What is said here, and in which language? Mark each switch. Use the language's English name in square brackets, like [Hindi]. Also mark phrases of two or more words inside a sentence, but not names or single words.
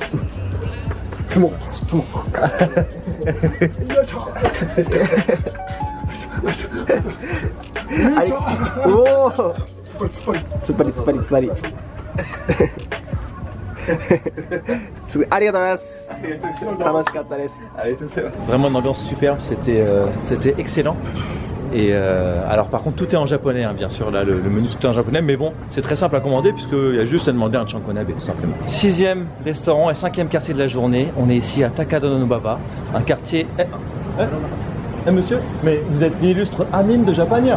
[Japanese] 相撲。よいしょ。おお。突っ張り。突っ張り突っ張り突っ張り。すごいありがとうございます。楽しかったです。ありがとうございます。 [French] Vraiment une ambiance superbe, c'était excellent. Et alors par contre tout est en japonais hein, bien sûr là le menu tout est en japonais mais bon c'est très simple à commander puisqu'il y a juste à demander un Chankonabe tout simplement. 6e restaurant et 5e quartier de la journée, on est ici à Takadanobaba, un quartier... monsieur, mais vous êtes l'illustre Amine de Japania.